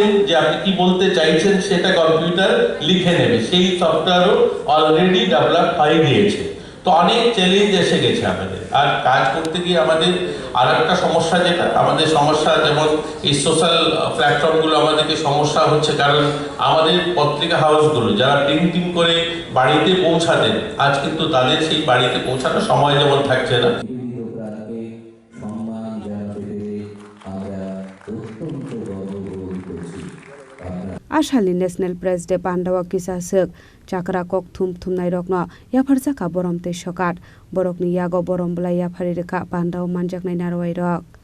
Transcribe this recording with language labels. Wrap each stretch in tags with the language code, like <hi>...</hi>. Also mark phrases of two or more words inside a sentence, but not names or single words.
<bn>যে আপনি কি বলতে চাইছেন সেটা কম্পিউটার লিখে নেবে সেই সফটওয়্যারও</bn> <en>already develop</en> <bn>হয়ে গিয়েছে তো তো অনেক চ্যালেঞ্জ এসে গেছে আমাদের, আর কাজ করতে গিয়ে আমাদের আর একটা সমস্যা, যেটা আমাদের সমস্যা, যেমন এই</bn> <en>social platformগুলো</en> <bn>আমাদেরকে সমস্যা হচ্ছে, কারণ আমাদের পত্রিকা হাউসগুলো যারা প্রিন্টিং করে বাড়িতে পৌঁছাতেন, আজ কিন্তু তাদের সেই বাড়িতে পৌঁছানোর সময় যেমন থাকছে না।</bn> <trp>आसालि</trp> <en>national press day</en> <trp>पान्डावा किसासक चाकरा कक थुम थुमनाय रकनो याफारजाखा बरम तै सकात बरकनि यागो बरम बला याफारि रेखा पान्डाव मानजाकनाय नारवाय रक</trp>